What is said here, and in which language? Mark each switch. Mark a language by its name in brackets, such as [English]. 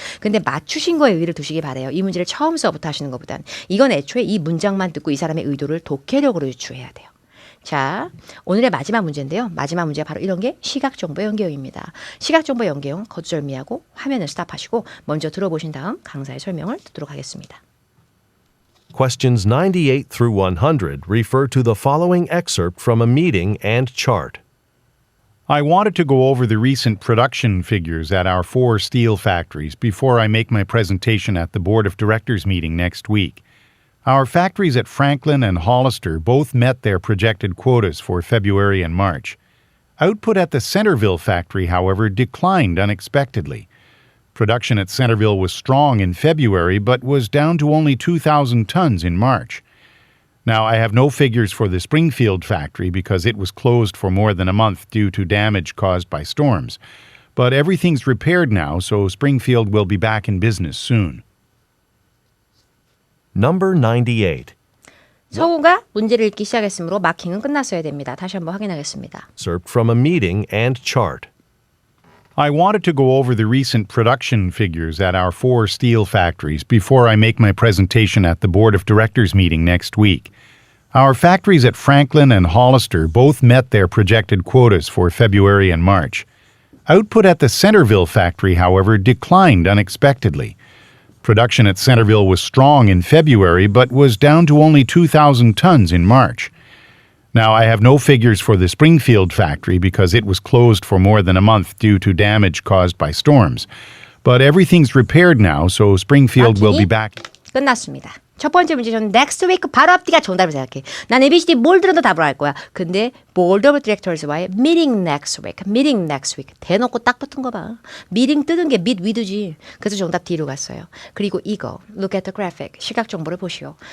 [Korean] 근데 맞추신 거에 의의를 두시기 바래요. 이 문제를 처음서부터 하시는 것보단 이건 애초에 이 문장만 듣고 이 사람의 의도를 독해력으로 유추해야 돼요. 자, 오늘의 마지막 문제인데요. 마지막 문제가 바로 이런 게 시각정보 연계형입니다. 시각정보 연계형 거두절미하고 화면을 스탑하시고 먼저 들어보신 다음 강사의 설명을 듣도록 하겠습니다. [English] Questions 98 through 100 refer to the following excerpt from a meeting and chart. I wanted to go over the recent production figures at our 4 steel factories before I make my presentation at the Board of Directors meeting next week. Our factories at Franklin and Hollister both met their projected quotas for February and March. Output at the Centerville factory, however, declined unexpectedly. Production at Centerville was strong in February but was down to only 2,000 tons in March. Now, I have no figures for the Springfield factory because it was closed for more than a month due to damage caused by storms. But everything's repaired now, so Springfield will be back in business soon. Number 98. [Korean] 성우가 문제를 읽기 시작했으므로 마킹은 끝났어야 됩니다. 다시 한번 확인하겠습니다. [English] Excerpt from a meeting and chart. I wanted to go over the recent production figures at our 4 steel factories before I make my presentation at the Board of Directors meeting next week. Our factories at Franklin and Hollister both met their projected quotas for February and March. Output at the Centerville factory, however, declined unexpectedly. Production at Centerville was strong in February but was down to only 2,000 tons in March. Now, I have no figures for the Springfield factory because it was closed for more than a month due to damage caused by storms. But everything's repaired now, so Springfield will be back. [Korean] 끝났습니다. 첫 번째 문제 저는 next week 바로 앞뒤가 정답을 생각해. 난 ABCD 뭘 들어도 답을 할 거야. 근데 Board of Directors와의 [English] meeting next week [Korean] 대놓고 딱 붙은 거 봐. meeting 뜨는 게 meet with지. 그래서 정답 D로 갔어요. 그리고 이거 [English] look at the graphic [Korean] 시각정보를 보시오.